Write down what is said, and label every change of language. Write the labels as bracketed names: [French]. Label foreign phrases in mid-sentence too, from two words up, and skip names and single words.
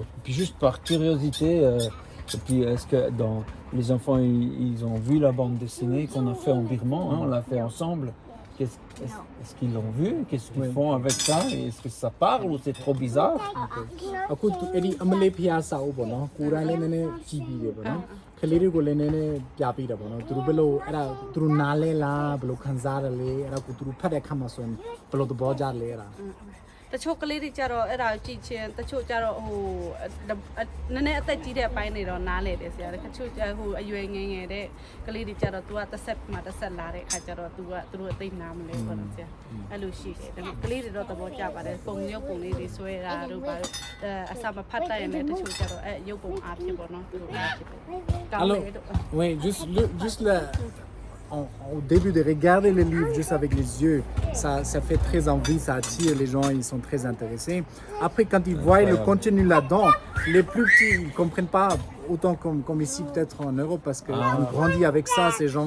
[French] Puis juste par curiosité, et puis est-ce que dans les enfants, ils ont vu la bande dessinée qu'on a fait en birman, hein, on l'a fait ensemble. Est-ce qu'ils l'ont vu? Qu'est-ce qu'ils font avec ça? Est-ce que ça parle ou c'est trop bizarre? [Burmese] ကလေးတွေကိုလည်းနည်းနည်းပြပေးတာပေါ့နော်သူတို့ဘယ်လိုအဲ့ဒါသူတို့နားလဲလားဘယ်လိုခံစားရလဲအဲ့ဒါကိုသူတို့ဖတ်တဲ့အခါမှာဆိုရင်ဘယ်လိုသဘောကျလဲအဲ့ဒါ တချို့ကလေးတွေကြတော့အဲ့ဒါကြည့်ချင်းတချို့ကြတော့ဟိုနည်းနည်းအသက်ကြီးတဲ့အပိုင်းတွေတော့နားလေတယ်ဆရာတချို့ဟိုအရွယ်ငယ်ငယ်တဲ့ကလေးတွေကြတော့ तू ကတစ်ဆက်လာတဲ့အခါကျတော့ तू ကသူတို့အသိနားမလဲပေါ့နော်ဆရာအဲ့လိုရှိတယ်ဒါပေမဲ့ကလေးတွေတော့သဘောကျပါတယ်ပုံရုပ်ပုံလေးတွေဆွဲတာတို့ပါအစမဖတ်တတ်ရင်လည်းတချို့ကြတော့အဲ့ရုပ်ပုံအားဖြစ်ပေါ့နော်သူတို့အားဖြစ်တယ်ကောင်းတယ် [French] oui juste là au début de regarder les livres juste avec les yeux, ça fait très envie, ça attire les gens, ils sont très intéressés. Après, quand ils voient le contenu là-dedans, les plus petits, ils ne comprennent pas autant comme ici peut-être en Europe parce qu'on grandit avec ça, ces genres